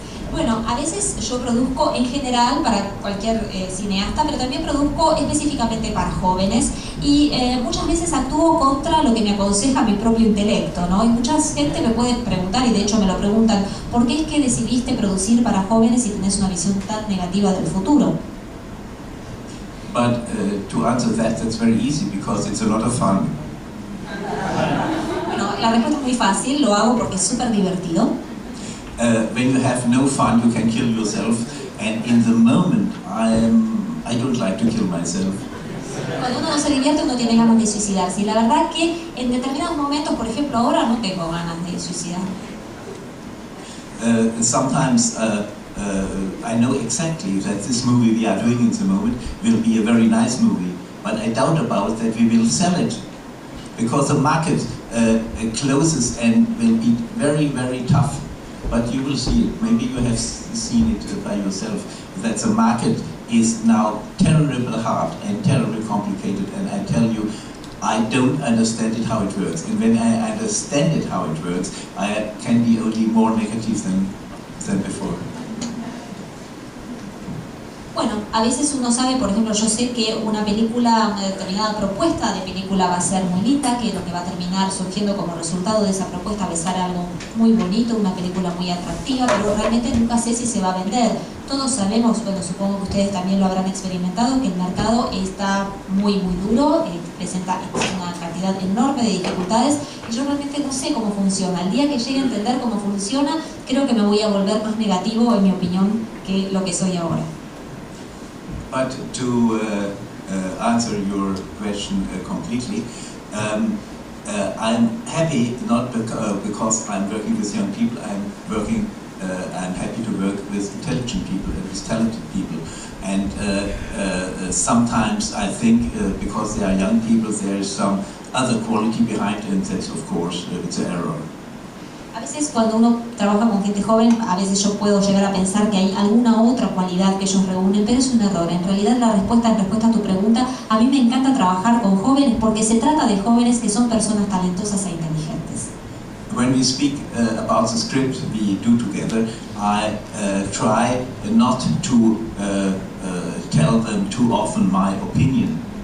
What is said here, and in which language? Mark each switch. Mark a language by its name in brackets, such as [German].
[Spanish] Bueno, a veces yo produzco en general para cualquier cineasta, pero también produzco específicamente para jóvenes, y muchas veces actúo contra lo que me aconseja mi propio intelecto, ¿no? Y mucha gente me puede preguntar, y de hecho me lo preguntan, ¿por qué es que decidiste producir para jóvenes si tenés una visión tan negativa del futuro? [English] But to answer that, that's very easy because it's a lot of fun. [Spanish] Bueno, la respuesta es muy fácil, lo hago porque es súper divertido. [English] When you have no fun, you can kill yourself, and in the moment, I don't like to kill myself. [Spanish] Cuando uno no se divierte, uno tiene ganas de suicidarse, y la verdad que en determinados momentos, por ejemplo ahora, no tengo ganas de suicidarme. [English] Sometimes I know exactly that this movie we are doing in the moment will be a very nice movie, but I doubt about that we will sell it, because the market closes and will be very, very tough. But you will see it. Maybe you have seen it by yourself, that the market is now terribly hard and terribly complicated, and I tell you, I don't understand it how it works. And when I understand it how it works, I can be only more negative than before. [Spanish] Bueno, a veces uno sabe, por ejemplo, yo sé que una determinada propuesta de película va a ser muy linda, que lo que va a terminar surgiendo como resultado de esa propuesta va a ser algo muy bonito, una película muy atractiva, pero realmente nunca sé si se va a vender. Todos sabemos, bueno, supongo que ustedes también lo habrán experimentado, que el mercado está muy duro, presenta una cantidad enorme de dificultades, y yo realmente no sé cómo funciona. El día que llegue a entender cómo funciona, creo que me voy a volver más negativo, en mi opinión, que lo que soy ahora. [English] But to answer your question completely, I'm happy not because I'm working with young people. I'm happy to work with intelligent people and with talented people. And sometimes I think because they are young people, there is some other quality behind it, and that's of course it's an error. [Spanish] A veces cuando uno trabaja con gente joven, a veces yo puedo llegar a pensar que hay alguna otra cualidad que ellos reúnen, pero es un error. En realidad en respuesta a tu pregunta, a mí me encanta trabajar con jóvenes porque se trata de jóvenes que son personas talentosas e inteligentes. [English] When we speak about the script we do together, I try not to tell them too often my opinion.